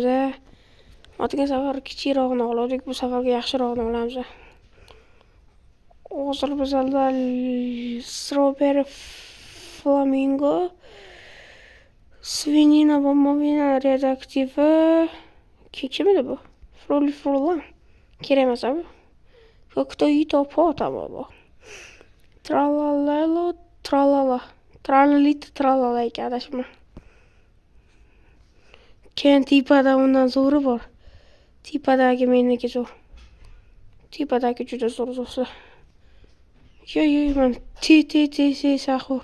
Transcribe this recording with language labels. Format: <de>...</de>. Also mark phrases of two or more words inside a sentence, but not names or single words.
<uz>O'tgan safar kichikroqni oldik, bu safarga yaxshiroqni olamiz. Hozir bizda Strawberry Flamingo, Svinina va Movina redaktivi. Kimidi bu? Furlan. Kerak emas bu.</uz> <ru>Кто то потом bu. Tralalelo, tralala.</ru> <uz>Tralalita tralala ekan adashma. Keyin tipada undan zo'ri bor. Tipadagi meniki zo'r. Tipadagi juda zo'r do'stlar. Yo'q, men ti sahur.</uz>